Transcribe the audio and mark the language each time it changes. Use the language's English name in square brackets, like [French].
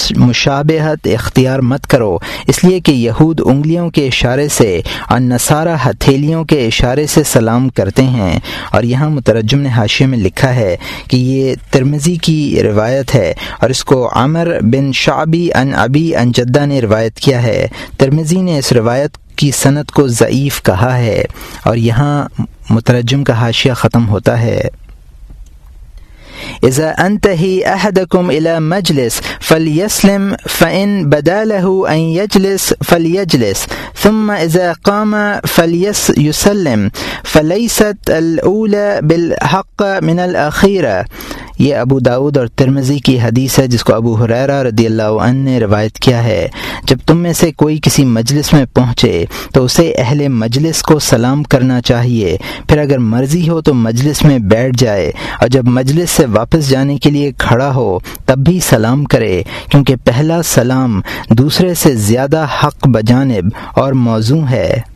[Urdu] مشابہت اختیار مت کرو، اس لیے کہ یہود انگلیوں کے اشارے سے اور نصارہ ہتھیلیوں کے اشارے سے سلام کرتے ہیں۔ اور یہاں مترجم نے حاشیے میں لکھا ہے کہ یہ ترمذی کی روایت ہے اور اس کو عمر بن شعبی عن ابی عن جدہ نے روایت کیا ہے۔ ترمذی نے اس روایت کی سند کو ضعیف کہا ہے، اور یہاں مترجم کا حاشیہ ختم ہوتا ہے۔ [Arabic] اذا انتهي احدكم الى مجلس فليسلم، فإن بداله أن يجلس فليجلس، ثم إذا قام فليسلم، فليست الأولى بالحق من الأخيرة. [Urdu] یہ ابو داؤد اور ترمذی کی حدیث ہے جس کو ابو ہریرہ رضی اللہ عنہ نے روایت کیا ہے، جب تم میں سے کوئی کسی مجلس میں پہنچے تو اسے اہل مجلس کو سلام کرنا چاہیے، پھر اگر مرضی ہو تو مجلس میں بیٹھ جائے، اور جب مجلس سے واپس جانے کے لیے کھڑا ہو تب بھی سلام کرے، کیونکہ پہلا سلام دوسرے سے زیادہ حق بجانب اور موزوں ہے۔